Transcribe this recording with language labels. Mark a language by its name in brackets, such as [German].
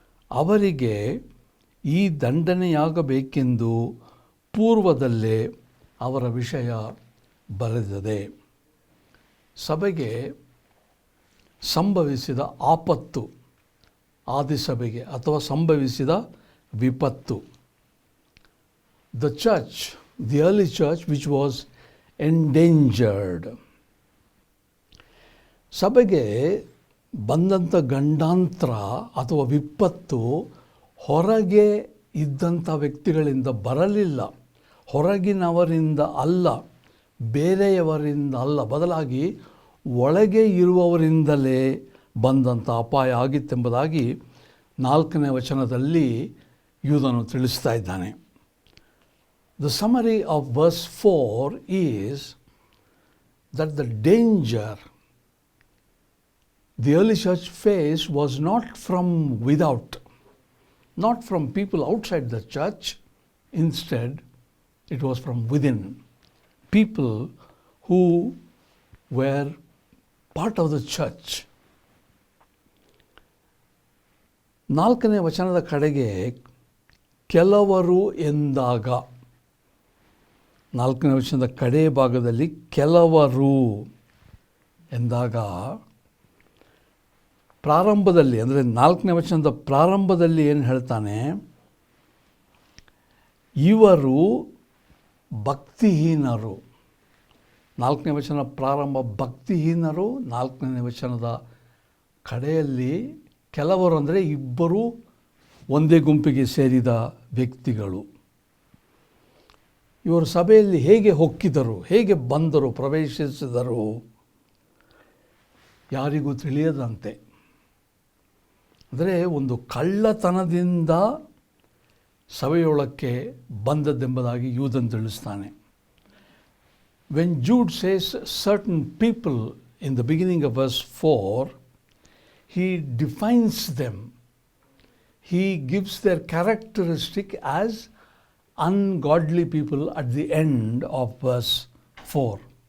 [Kannada] ಅವರಿಗೆ ಈ ದಂಡನೆಯಾಗಬೇಕೆಂದು ಪೂರ್ವದಲ್ಲೇ ಅವರ ವಿಷಯ ಬರೆದಿದೆ. ಸಭೆಗೆ ಸಂಭವಿಸಿದ ಆಪತ್ತು, ಆದಿಸಭೆಗೆ ಅಥವಾ ಸಂಭವಿಸಿದ ವಿಪತ್ತು. [English] The church, the early church which was endangered. [Kannada] ಸಭೆಗೆ ಬಂದಂಥ ಗಂಡಾಂತರ ಅಥವಾ ವಿಪತ್ತು ಹೊರಗೆ ಇದ್ದಂಥ ವ್ಯಕ್ತಿಗಳಿಂದ ಬರಲಿಲ್ಲ, ಹೊರಗಿನವರಿಂದ ಅಲ್ಲ, ಬೇರೆಯವರಿಂದ ಅಲ್ಲ, ಬದಲಾಗಿ ಒಳಗೆ ಇರುವವರಿಂದಲೇ ಬಂದಂಥ ಅಪಾಯ ಆಗಿತ್ತೆಂಬುದಾಗಿ 4ನೇ ವಚನದಲ್ಲಿ ಯೂದನು ತಿಳಿಸ್ತಾ ಇದ್ದಾನೆ. [English] The summary of verse 4 is that the danger the early church faced was not from without, not from people outside the church. Instead, it was from within. People who were part of the church. [Kannada] 4ನೇ ವಚನದ ಕಡೆಗೆ ಕೆಲವರು ಎಂದಾಗ, 4ನೇ ವಚನದ ಕಡೆ ಭಾಗದಲ್ಲಿ ಕೆಲವರು ಎಂದಾಗ, ಪ್ರಾರಂಭದಲ್ಲಿ ಅಂದರೆ 4ನೇ ವಚನದ ಪ್ರಾರಂಭದಲ್ಲಿ ಏನು ಹೇಳ್ತಾನೆ, ಇವರು ಭಕ್ತಿಹೀನರು. 4ನೇ ವಚನ ಪ್ರಾರಂಭ ಭಕ್ತಿಹೀನರು, 4ನೇ ವಚನದ ಕಡೆಯಲ್ಲಿ ಕೆಲವರು ಅಂದರೆ ಇಬ್ಬರು ಒಂದೇ ಗುಂಪಿಗೆ ಸೇರಿದ ವ್ಯಕ್ತಿಗಳು. ಇವರು ಸಭೆಯಲ್ಲಿ ಹೇಗೆ ಹೊಕ್ಕಿದರು, ಹೇಗೆ ಬಂದರು, ಪ್ರವೇಶಿಸಿದರು, ಯಾರಿಗೂ ತಿಳಿಯದಂತೆ. ಅಂದರೆ ಒಂದು ಕಳ್ಳತನದಿಂದ ಸಭೆಯೊಳಕ್ಕೆ ಬಂದದ್ದೆಂಬುದಾಗಿ ಯೂದನ್ ತಿಳಿಸ್ತಾನೆ. [English] When Jude says certain people in the beginning of verse 4, he defines them. He gives their characteristic as ungodly people at the end of verse 4.